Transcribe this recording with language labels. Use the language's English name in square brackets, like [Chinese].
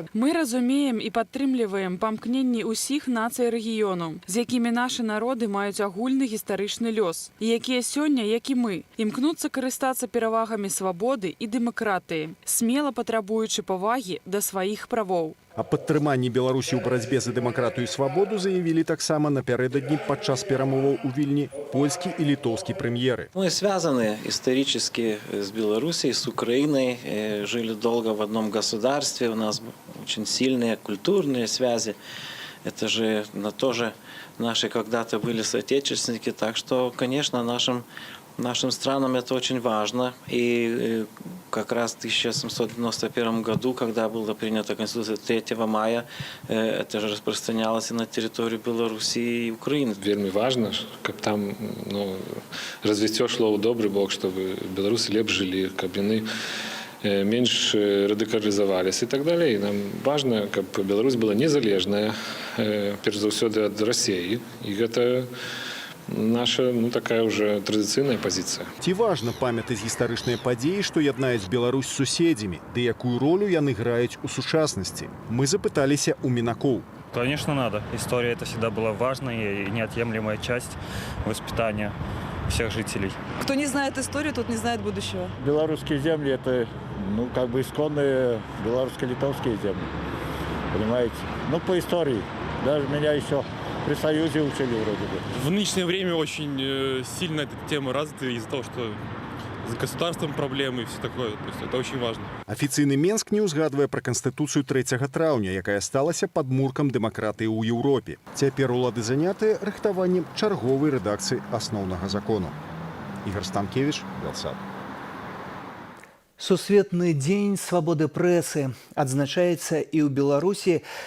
[Belarusian] Мы разумеем і падтрымліваем памкненні ўсіх нацый рэгіёну, з якімі нашы народы маюць агульны гістарычны лёс, і якія сёння, як і мы, імкнуцца карыстацца перавагамі свабоды і дэмакратыі, смела патрабуючы павагі да сваіх правоў. О падтрыманні Беларусі ў барацьбе за дэмакратыю і свабоду заявілі таксама напярэдадні падчас перамоваў у Вільні польскі і літоўскі прэм'еры. [Russian] Мы связаны исторически с Белоруссией, с Украиной, жили долго в одном государстве, у нас очень сильные культурные связи. Это же тоже наши когда-то были соотечественники, так что, конечно, нашим странам это очень важно. И как раз в 1791 году, когда была принята Конституция 3 мая, это же распространялось и на территорию Белоруссии и Украины. Вельми важно, как там развитие шло у добрый бок, чтобы белорусы лепше жили, как они меньше радикализовались и так далее. И нам важно, как Беларусь была незалежная, прежде всего, от России. И это наша такая уже [Belarusian] традыцыйная пазіцыя. Ці важна памятаць гістарычныя падзеі, што яднаюць Беларусь з суседзямі, ды якую ролю яны граюць у сучаснасці? Мы запыталіся у мінакоў. [Russian] Конечно, надо. История это всегда была важной и неотъемлемая часть воспитания всех жителей. Кто не знает историю, тот не знает будущего. Белорусские земли – это, исконные белорусско-литовские земли. Понимаете? По истории. Даже меня еще при Союзе учили вроде бы. В нынешнее время очень сильно эта тема развита из-за того, что с государством проблемы и все такое. То есть это очень важно. [Belarusian] Афіцыйны Менск не ўзгадвае пра Канстытуцыю 3 траўня, якая сталася падмуркам дэмакратыі ў Еўропе. Цяпер улады занятыя рыхтаваннем чарговай рэдакцыі асноўнага закону. Ігор Станкевич, Белсат. Сусветны дзень свабоды прэсы адзначаецца і ў Беларусі.